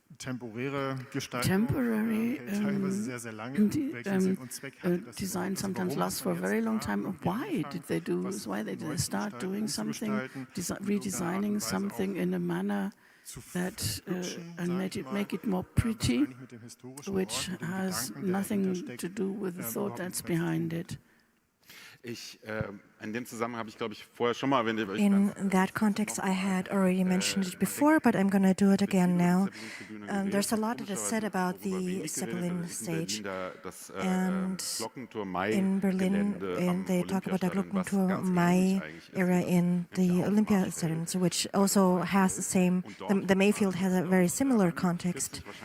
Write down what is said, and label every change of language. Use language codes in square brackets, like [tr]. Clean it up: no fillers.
[en] temporary design sometimes lasts for a very long time. Why did they do this? Why did they start doing something, redesigning something in a manner that and make it more pretty, which has nothing to do with the thought that's behind it? [de] In dem Zusammenhang habe ich, glaube ich, vorher schon mal erwähnt. [en] In that context, I had already mentioned it before, but I'm going to do it again now. There's a lot that is said about the Zeppelin stage. And in Berlin, they talk about the Glockenturm Mai era in the Olympia Stadium, which also has the same, the Mayfield has a very similar context.